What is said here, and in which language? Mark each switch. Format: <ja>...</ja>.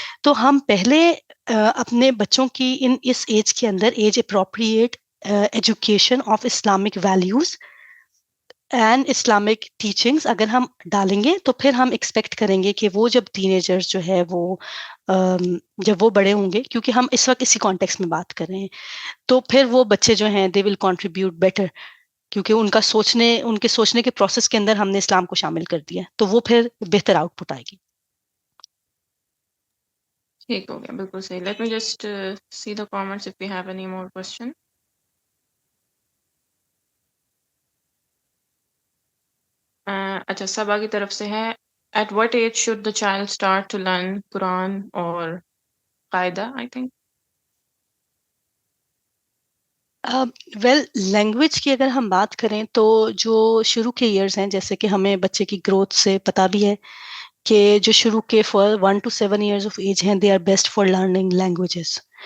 <ur>تو ہم پہلے اپنے بچوں کی اس ایج کے اندر</ur> <en>age appropriate education of Islamic values and Islamic teachings</en> <ur>اگر ہم ڈالیں گے تو پھر ہم ایکسپیکٹ کریں گے کہ وہ جب ٹین ایجرز جو ہے وہ جب وہ بڑے ہوں گے، کیونکہ ہم اس وقت اسی کانٹیکس میں بات کر رہے ہیں، تو پھر وہ بچے جو ہیں</ur> <en>they will contribute better,</en> <ur>کیونکہ ان کے سوچنے کے پروسیس کے اندر ہم نے اسلام کو شامل کر دیا، تو وہ پھر بہتر آؤٹ پٹ آئے گی. ٹھیک ہو گیا، بالکل صحیح.</ur> <en>Let me just see the comments if you have any more question.</en> <ur>اچھا، صبا کی طرف سے ہے،</ur> <en>At what age should the child start to learn Quran اور قاعدہ؟ I think</en> <ur>ویل لینگویج کی اگر ہم بات کریں تو جو شروع کے ایئرز ہیں، جیسے کہ ہمیں بچے کی گروتھ سے پتہ بھی ہے کہ جو شروع کے 1 to 7 ایئرز آف ایج ہیں،</ur> <en>They are best for learning languages.</en>